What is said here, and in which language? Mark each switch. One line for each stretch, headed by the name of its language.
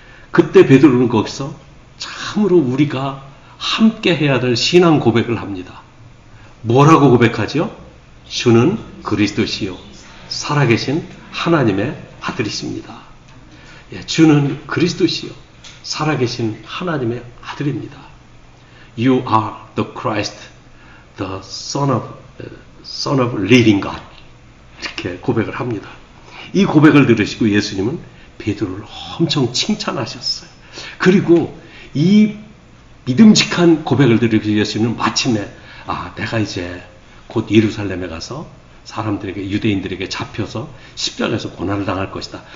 Korean: 그때 베드로는 거기서 참으로 우리가 함께 해야 될 신앙 고백을 합니다. 뭐라고 고백하죠? 주는 그리스도시요 살아계신 하나님의 아들이십니다. 주는 그리스도시요 살아계신 하나님의 아들입니다.
English: You are the Christ, the Son of living God.
Korean: 이렇게 고백을 합니다. 이 고백을 들으시고 예수님은 베드로를 엄청 칭찬하셨어요. 그리고 이 믿음직한 고백을 들으시고 예수님은 마침내 내가 이제 곧 예루살렘에 가서 사람들에게 유대인들에게 잡혀서 십자가에서 고난을 당할 것이다.